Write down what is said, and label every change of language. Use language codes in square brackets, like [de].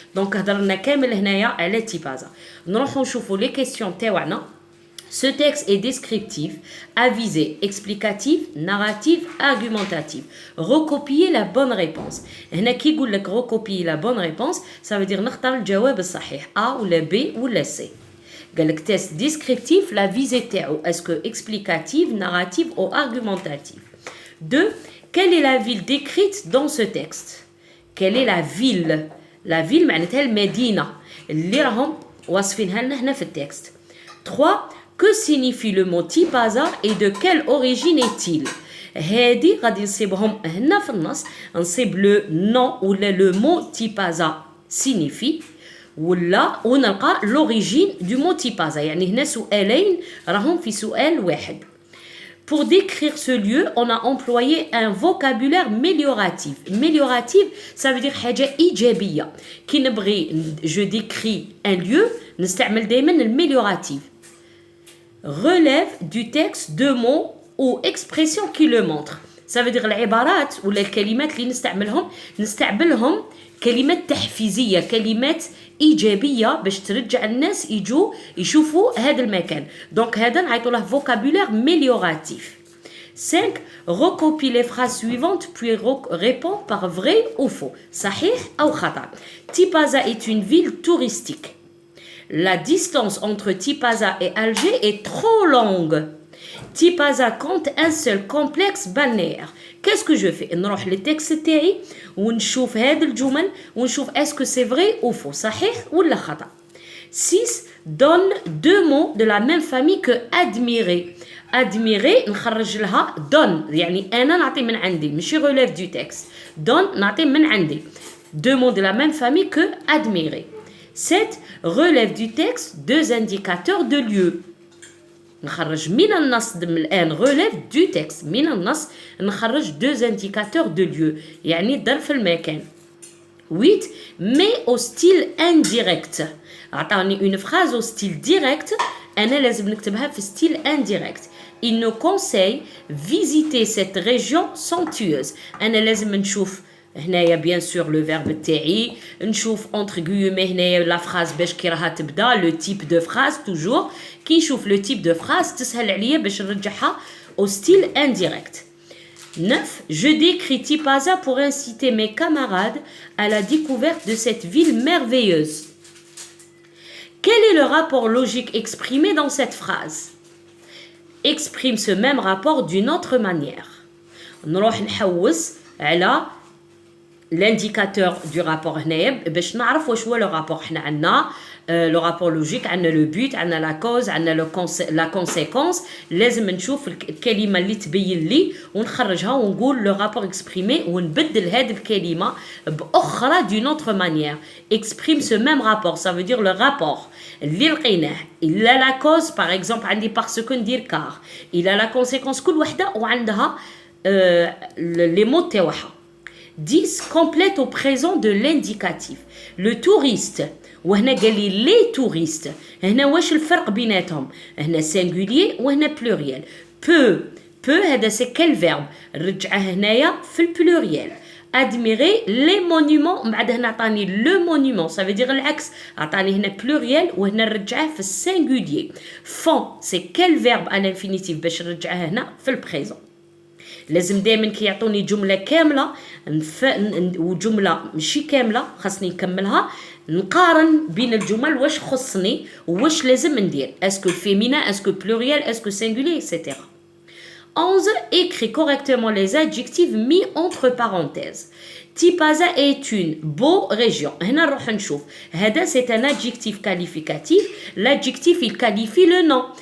[ar] دونك هضرنا كامل هنايا على تيبازا. نروحوا نشوفوا لي كيسيون تاعنا. [fr] Ce texte est descriptif, avisé, explicatif, narratif, argumentatif. Recopier la bonne réponse. [ar] هنا كي يقول لك [fr] recopier la bonne réponse, ça veut dire [ar] نختار الجواب الصحيح [fr] A ou la B ou la C. [ar] قال لك [fr] test descriptif, la visée [ar] تاعو [fr] est-ce que explicative, narrative ou argumentative. 2. Quelle est la ville décrite dans ce texte? Quelle est la ville? La ville [ar] معناتها المدينة اللي راهم واصفينها لنا هنا في التكست. [fr] 3. Que signifie le mot Tipaza et de quelle origine est-il? [ar] هادي غادي نصيبهم هنا في النص نصيب [fr] le nom [ar] ولا [fr] le mot Tipaza signifie [ar] ولا ونلقى [fr] l'origine du mot Tipaza. [ar] يعني هنا سؤالين راهم في سؤال واحد. [fr] Pour décrire ce lieu, on a employé un vocabulaire mélioratif. Mélioratif, ça veut dire [ar] حاجة إيجابية. كي نبغي [fr] je décris un lieu, [ar] نستعمل دائما [fr] المélioratif. Relève du texte deux mots ou expressions qui le montrent. Ça veut dire [ar] العبارات ولا الكلمات اللي نستعملهم كلمات تحفيزية، كلمات إيجابية باش ترجع الناس يجوا يشوفوا هذا المكان. دونك هذا نعيطوا له [fr] vocabulaire mélioratif. 5. Recopie les phrases suivantes puis réponds par vrai ou faux. [ar] صحيح أو خطأ. [fr] Tipaza est une ville touristique. La distance entre Tipaza et Alger est trop longue. Tipaza compte un seul complexe balnéaire. Qu'est-ce que je fais? [ar] نروح للتكست تاعي ونشوف هاد الجمل ونشوف [fr] est-ce que c'est vrai ou faux, [ar] صحيح ولا خطأ. [fr] 6. Donne deux mots de la même famille que admirer. [ar] Admirer نخرج لها donne يعني أنا نعطي من عندي ماشي [fr] relève du texte. [ar] Donne نعطي من عندي. [fr] Deux mots de la même famille que admirer. 7. Relève du texte deux indicateurs de lieu. [ar] نخرج من النص الآن [fr] relève du texte [ar] من النص نخرج [fr] deux indicateurs de lieu [ar] يعني ظرف المكان. [fr] 8. Mais au style indirect. [ar] أعطاني [fr] une phrase au style direct [ar] أنا لازم نكتبها في style indirect. [fr] Il nous conseille visiter cette région somptueuse. [ar] أنا لازم نشوف هنايا [fr] bien sûr le verbe [ar] تاعي نشوف entre guillemets هنايا [fr] la phrase [ar] باش كي راها تبدا [fr] le type de phrase toujours [ar] كي نشوف [fr] le type de phrase [ar] تسهل عليا باش نرجعها [fr] au style indirect. [ar] 9. [fr] Je décris Tipaza pour inciter mes camarades à la découverte de cette ville merveilleuse. Quel est le rapport logique exprimé dans cette phrase? Exprime ce même rapport d'une autre manière. [ar] نروح نحوس على [fr] l'indicateur du rapport [ar] هنايا باش نعرف واش هو [fr] le rapport. [ar] حنا عندنا [fr] le rapport logique, عندنا le but, عندنا la cause, عندنا la conséquence. [ar] لازم نشوف الكلمة اللي تبين لي ونخرجها ونقول [fr] le rapport exprimé [ar] ونبدل هذه الكلمة بأخرى [fr] d'une autre manière. Exprime ce même rapport, ça veut dire le rapport [ar] اللي لقيناه. [fr] Il a la cause, par exemple [ar] عندي [fr] parce que [ar] ندير [fr] car. Il a la conséquence [ar] كل وحدة وعندها [fr] les mots [ar] تاعها. [fr] 10. Complète au présent de l'indicatif. Le touriste. [ar] وهنا قال لي [fr] les touristes. [ar] هنا واش الفرق بيناتهم؟ هنا singulier وهنا pluriel. Peu هذا [fr] c'est quel verbe؟ [ar] رجعه هنايا في البلوريال. [fr] Admirer les monuments. [ar] بعد هنا عطاني le monument. [fr] Ça veut dire العكس. [ar] عطاني هنا pluriel وهنا رجعه في singulier. [fr] Font c'est quel verbe à l'infinitif [ar] باش نرجعه هنا في البريزون. لازم دائما كي يعطوني جمله كامله وجمله ماشي كامله خاصني نكملها نقارن بين الجمل واش خصني وواش لازم ندير اسكو féminin اسكو pluriel اسكو singulier etc. [fr] 11. Écris correctement les adjectifs mis entre parenthèses. Tipaza est une beau région. [ar] هنا نروح نشوف هذا [fr] c'est un adjectif qualificatif. L'adjectif il qualifie le nom.